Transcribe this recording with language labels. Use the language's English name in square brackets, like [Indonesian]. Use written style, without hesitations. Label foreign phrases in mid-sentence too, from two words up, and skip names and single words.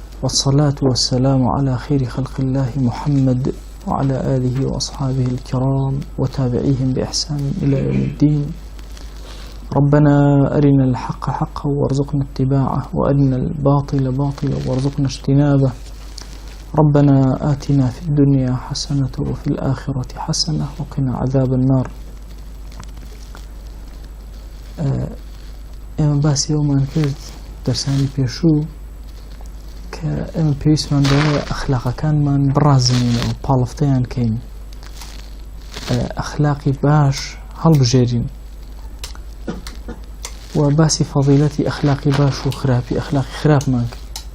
[Arabic] والصلاة والسلام على خير خلق الله محمد وعلى آله وأصحابه الكرام وتابعيهم بإحسان إلى يوم الدين. ربنا أرنا الحق حقا وارزقنا اتباعه وأرنا الباطل باطلا وارزقنا اجتنابه. ربنا آتنا في الدنيا حسنة وفي الآخرة حسنة وقنا عذاب النار. [Central Kurdish] ئێمە باسی ئەومان کرد دەرسانی پێشوو کە ئێمە پێویستمان بەوەیە ئەخلاقەکانمان بڕازێنینەوە، پاڵفتەیان کەین، ئەخلاقی باش هەڵبژێرین و باسی فەضیلەتی ئەخلاقی باش و خراپی ئەخلاقی خراپمان کرد.